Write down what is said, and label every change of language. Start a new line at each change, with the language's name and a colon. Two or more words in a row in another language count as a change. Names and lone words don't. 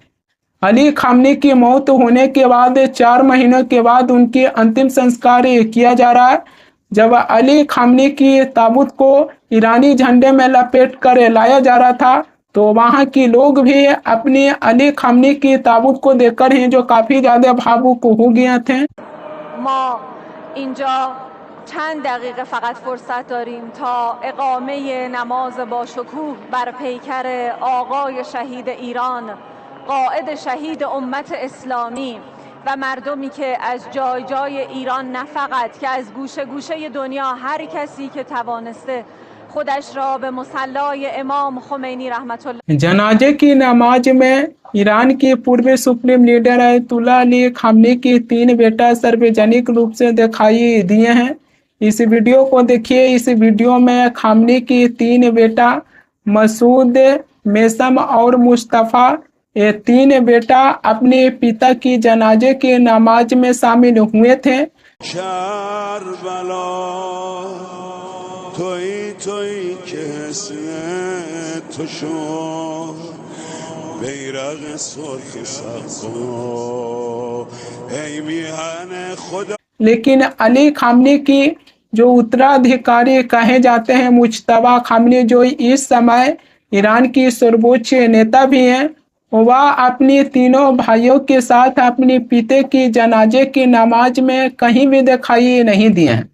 Hindi: अली खामनी की मौत होने के बाद 4 महीनों के बाद उनकी अंतिम संस्कार किया जा रहा है। जब अली खामनी की ताबूत को ईरानी झंडे में लपेट कर लाया जा रहा था, तो वहाँ के लोग भी अपनी अली खामनी की ताबूत को देखकर ही जो काफी ज्यादा भावुक हो गए थे।
Persian: ما اینجا چند دقیقه فقط فرصت داریم تا اقامه نماز با شکوه بر پیکر آقای شهید ایران، قائد شهید امت اسلامی و مردمی که از جای جای ایران، نه فقط که از گوشه گوشه دنیا، هر کسی که توانسته خودش را به مصلی امام خمینی رحمت الله
Hindi: जनाजे की नमाज में ईरान के पूर्व
English: supreme leader
Hindi: अयतुल्ला अली खामनी की 3 बेटा सार्वजनिक रूप से दिखाई दिए हैं। इस वीडियो को देखिए। इस वीडियो में खामनी की 3 बेटा मसूद, मेसम और मुस्तफ़ा, ये 3 बेटा अपने पिता की जनाजे की नमाज में शामिल हुए थे।
Persian: تویی که حسن تو شد بیرق سرخ سقا ای میهن خدا।
Hindi: लेकिन अली खामनी की जो उत्तराधिकारी कहे जाते हैं मुज्तबा खामनी, जो इस समय ईरान की सर्वोच्च नेता भी हैं, वह अपनी तीनों भाइयों के साथ अपने पिता की जनाजे की नमाज में कहीं भी दिखाई नहीं दिए हैं।